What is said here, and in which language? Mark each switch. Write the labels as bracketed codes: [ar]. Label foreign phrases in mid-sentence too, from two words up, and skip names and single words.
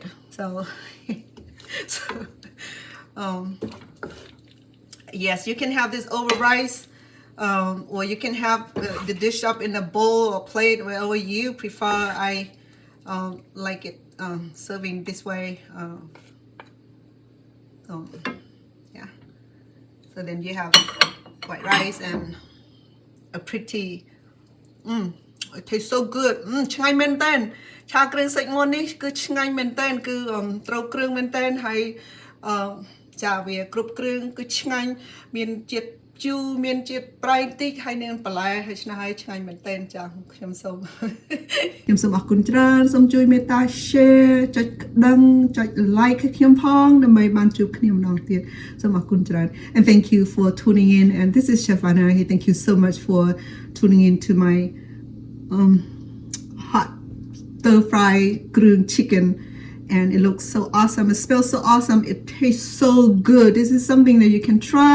[en] So, yes, you can have this over rice, or you can have the dish up in a bowl or plate, wherever you prefer. I like it serving this way. Yeah. So then you have white rice and a pretty. It tastes so good [km] ឆ្ងាញ់មែនតើឆាគ្រឿងសាច់មាន់នេះគឺឆ្ងាញ់មែនតើគឺត្រូវគ្រឿងមែនតើហើយចាវាគ្រប់គ្រឿងគឺឆ្ងាញ់មានជាតិជូរមានជាតិប្រៃតិចហើយនឹងបន្លែហើយឆ្ងាញ់ហើយឆ្ងាញ់មែនតើចាខ្ញុំសូមអរគុណច្រើនសូមជួយមេត្តា share ចុចក្ដឹងចុច like ខ្ញុំផងដើម្បីបានជួបគ្នាម្ដងទៀតសូមអរគុណច្រើន [en] and thank you for tuning in and this is Chef Anna. Thank you so much for tuning in to my hot stir-fry Kroeung chicken, and it looks so awesome. It smells so awesome. It tastes so good. This is something that you can try.